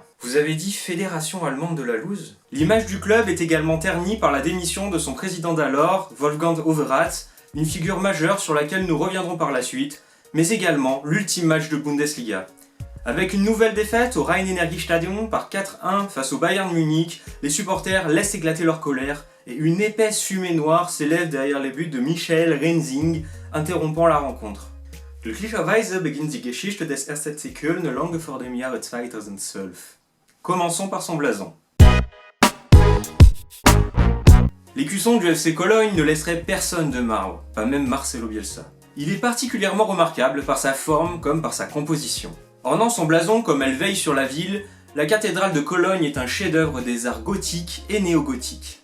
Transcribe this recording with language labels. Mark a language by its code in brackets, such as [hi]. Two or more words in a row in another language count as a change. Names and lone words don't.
[fr] Vous avez dit fédération allemande de la loose ? L'image du club est également ternie par la démission de son président d'alors, Wolfgang Overath, une figure majeure sur laquelle nous reviendrons par la suite, mais également l'ultime match de Bundesliga. Avec une nouvelle défaite au Rhein-Energiestadion par 4-1 face au Bayern Munich, les supporters laissent éclater leur colère et une épaisse fumée noire s'élève derrière les buts de Michael Rensing, interrompant la rencontre. [de] Glücklicherweise beginnt die Geschichte des 1. FC Köln lange vor dem Jahre 2012. [fr] Commençons par son blason. L'écusson du FC Cologne ne laisserait personne de marbre, pas même Marcelo Bielsa. Il est particulièrement remarquable par sa forme comme par sa composition. Ornant son blason comme elle veille sur la ville, la cathédrale de Cologne est un chef-d'œuvre des arts gothiques et néo-gothiques.